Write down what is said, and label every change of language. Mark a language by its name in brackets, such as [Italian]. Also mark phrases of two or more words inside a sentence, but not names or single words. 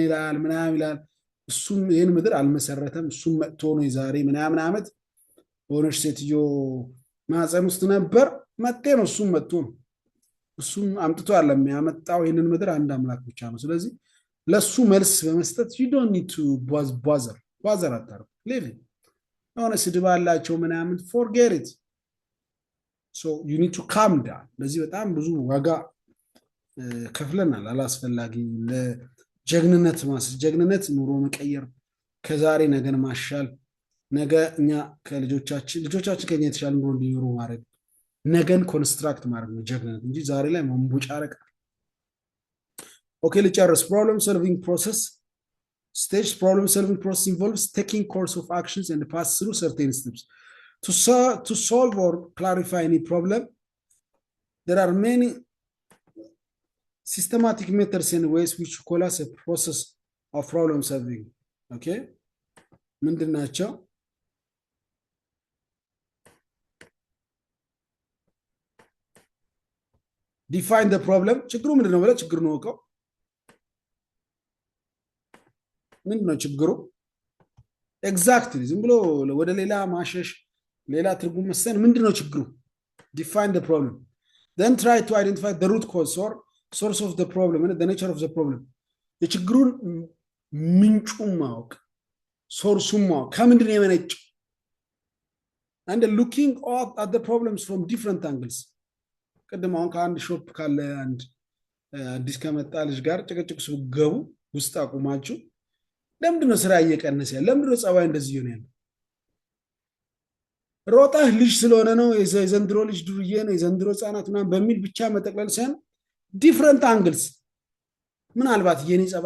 [Amharic] ይላል ምናምን ይላል እሱም ይሄን ምድር አልመሰረተም እሱም መጥቶ ነው የዛሬ ምናምን አመት ሆነሽ ሴትዮ ማህፀን ውስጥ ነበር መጤ ነው እሱም መጥቶ ነው እሱም አምጥቶ አይደለም ያመጣው ይሄንን ምድር አንድ አምላክ ብቻ ነው ስለዚህ ለሱ መልስ በመስጠት [English] you don't need to bother [Amharic] ባዘር አታርጉ። ሊቭ የሆነ ስድብ አላቸው ምናምን [English] forget it. so you need to calm down። [Amharic] ለዚህ በጣም ብዙ ዋጋ ከፍለናል አላስፈላጊ ለጀግንነት ጀግንነት ኑሮ መቀየር ከዛሬ ነገን ማሻል ነገ እኛ ልጆቻችን ከኛ የተሻለ ኑሮ እንዲኖሩ ማድረግ ነገን ኮንስትራክት ማድረግ ነው ጀግንነት እንጂ ዛሬ ላይ መንቦጫረቅ። ኦኬ ልጨርስ። [English] problem solving process stage. Problem solving process involves taking course of actions and pass through certain steps to solve or clarify any problem. There are many systematic methods and ways which call us a process of problem solving. [Amharic] Okay, ምንድን ናቸው? [English] define the problem። [Amharic] ችግሩ ምንድን ነው ብለህ ችግሩን ወቀው። ምንድን ነው ችግሩ? ኤግዛክትሊ ዝም ብሎ ወደ ሌላ ማሸሽ ሌላ ትርጉም መስጠት ምንድን ነው ችግሩ? [English] define the problem, then try to identify the root cause or source of the problem and the nature of the problem። [Amharic] የችግሩን ምንጩን ማወቅ ሶርሱን ማወቅ ከምንድን ነው የመነጨው [English] and looking at the problems from different angles። [Amharic] ቅድም አሁን ከአንድ ሾፕ ካለ አንድ አዲስ ከመጣ ልጅ ጋር ጭቅጭቅ ገቡ ውስጥ አቁማችሁ ለምንድን ነው ስራ እየቀነሰ ያለ? ለምንድን ነው ጸባይ እንደዚህ ይሆን ያለ? ሮጣህ ልጅ ስለሆነ ነው የዘንድሮ ልጅ ዱርዬ ነው የዘንድሮ ህፃናት ምናምን በሚል ብቻ መጠቅለል ሳይሆን [English] different angles። [Amharic] ምናልባት የኔ ጸባይ